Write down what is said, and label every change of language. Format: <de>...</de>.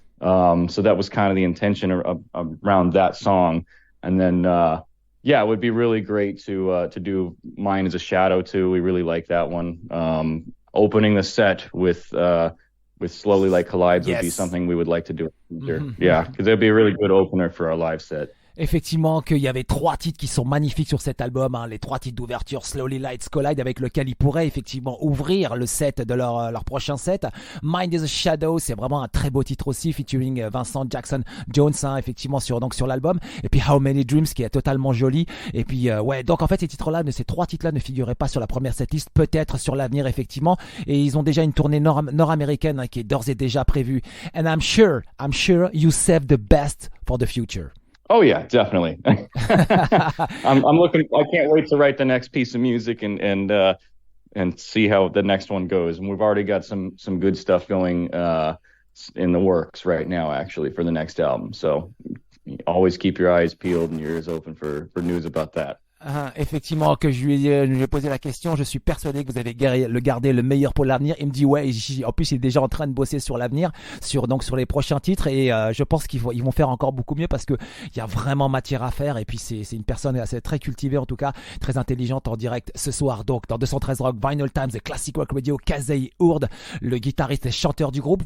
<en>So that was kind of the intention around that song. And then yeah, it would be really great to do Mine is a Shadow too. We really like that one. Opening the set with Slowly Like Collides would be something we would like to do in the future. Yeah, because it'd be a really good opener for our live set.</en> <fr>Effectivement, qu'il y avait 3 titres qui sont magnifiques sur cet album, hein, les 3 titres d'ouverture, Slowly Lights Collide, avec lequel ils pourraient effectivement ouvrir le set de leur prochain set. Mind is a Shadow, c'est vraiment un très beau titre aussi, featuring Vincent Jackson Jones, hein, effectivement sur l'album. Et puis How Many Dreams, qui est totalement joli. Et puis ouais, donc en fait ces 3 titres-là ne figuraient pas sur la première setlist, peut-être sur l'avenir effectivement. Et ils ont déjà une tournée nord-américaine hein, qui est d'ores et déjà prévue.</fr> <en>And I'm sure you save the best for the future. Oh yeah, definitely. I'm looking. I can't wait to write the next piece of music and see how the next one goes. And we've already got some good stuff going in the works right now, actually, for the next album. So always keep your eyes peeled and your ears open for news about that.</en> <fr>Effectivement, que je lui ai posé la question, je suis persuadé que vous avez gardé le meilleur pour l'avenir. Il me dit ouais, en plus il est déjà en train de bosser sur l'avenir, sur les prochains titres et je pense qu'ils vont faire encore beaucoup mieux parce que il y a vraiment matière à faire et puis c'est une personne assez très cultivée en tout cas, très intelligente en direct ce soir donc dans 213 Rock Vinyl Times et Classic Rock Radio, Classi Hurd, le guitariste et chanteur du groupe.</fr>